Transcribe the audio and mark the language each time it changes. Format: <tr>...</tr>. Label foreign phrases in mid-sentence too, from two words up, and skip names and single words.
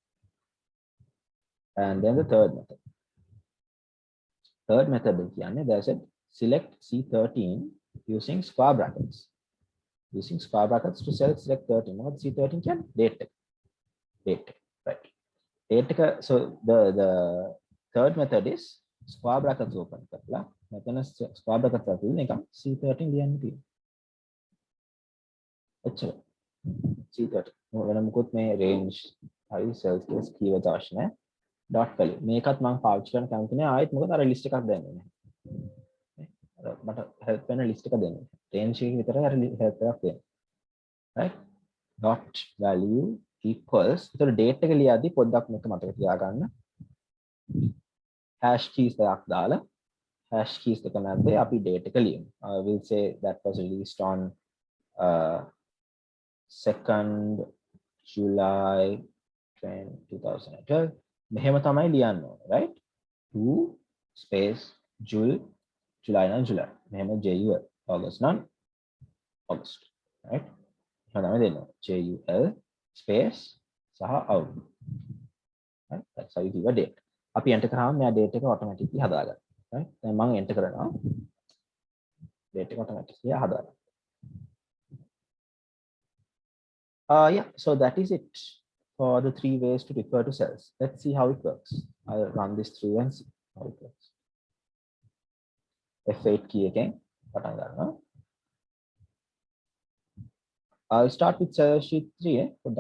<en>And then the third method. Third method is there's a select C13 using square brackets. Using square brackets to select 13. What C13 can? Date. Right. So the third method is square brackets open</en> <si>කරලා මෙතන</si> <en>square brackets</en> <si>ඇතුළේ නිකන් C13 ලියන්න තියෙනවා. එච්චර. C13. වෙන මොකොත් මේ range හරි cells කියලා keywords අවශ්‍ය නැහැ.</si> <en>dot value.</en> <si>මේකත් මම පාවිච්චි කරන්න කැමති නෑ. ආයෙත් මොකද අර list එකක් දෙන්නේ නැහැ. මට help වෙන list එක දෙන්නේ. range එක විතරයි අර help එකක් දෙන්නේ.</si> <en>Right? dot value equals so date</en> <si>එක ලියද්දි පොඩ්ඩක් මේක මතක තියාගන්න</si> <en>hash keys</en> <si>එකක් දාලා</si> <en>hash keys</en> <si>එක මැද්දේ අපි date එක ලියමු.</si> <en>We'll say that was released on 2nd July train 2012</en> <si>මෙහෙම තමයි ලියන්න ඕනේ</si> <en>right 2 space Jul July නම් July මෙහෙම JUL August නම් August right</en> <si>එහෙම තමයි දෙන්න</si> <en>JUL space සහ out right that's how you give a date</en> <si>අපි enter කරාම මෙයා date එක automatically හදාගන්නවා</si> <en>right</en> <si>දැන් මම enter කරනවා date එක automatically හදාගන්නවා</si> <en>yeah so that is it for the 3 ways to refer to cells. Let's see how it works. I'll run this through and see how it works. F8 key again. I'll start with cell sheet 3.</en>